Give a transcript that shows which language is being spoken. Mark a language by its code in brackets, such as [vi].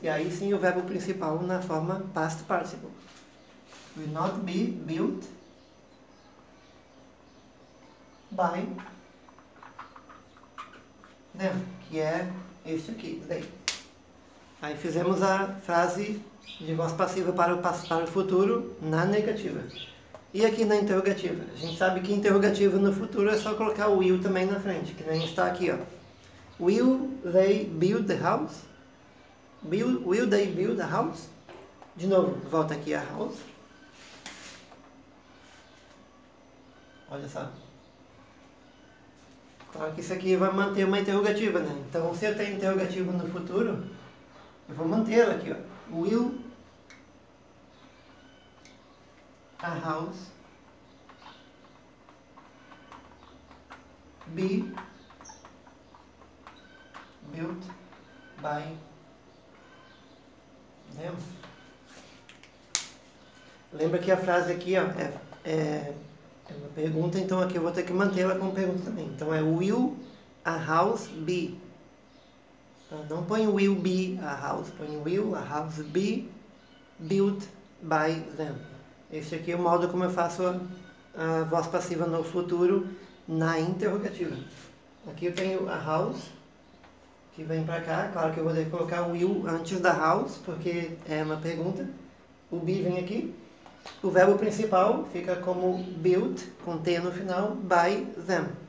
[pt] E aí sim o verbo principal na forma past participle. [en] Will not be built by them, [pt] que é este aqui, they. Aí fizemos a frase de voz passiva para o futuro na negativa. E aqui na interrogativa? A gente sabe que interrogativa no futuro é só colocar o will também na frente, que nem está aqui, ó. [en] Will they build the house? Will they build a house? [pt] De novo, volta aqui a [en] house. [pt] Olha só. Claro que isso aqui vai manter uma interrogativa, né? Então, se eu tenho interrogativa no futuro, eu vou mantê-la aqui, ó. [en] Will a house be built by them? [pt] Lembra que a frase aqui, ó, é uma pergunta, então aqui eu vou ter que mantê-la como pergunta também. Então é [en] will a house be. [pt] Não põe [en] will be a house, [pt] põe [en] will a house be built by them. [pt] Este aqui é o modo como eu faço a voz passiva no futuro na interrogativa. Aqui eu tenho a house que vem para cá. Claro que eu vou ter que colocar o will antes da house, porque é uma pergunta. O be vem aqui. O verbo principal fica como built, com T no final, by them.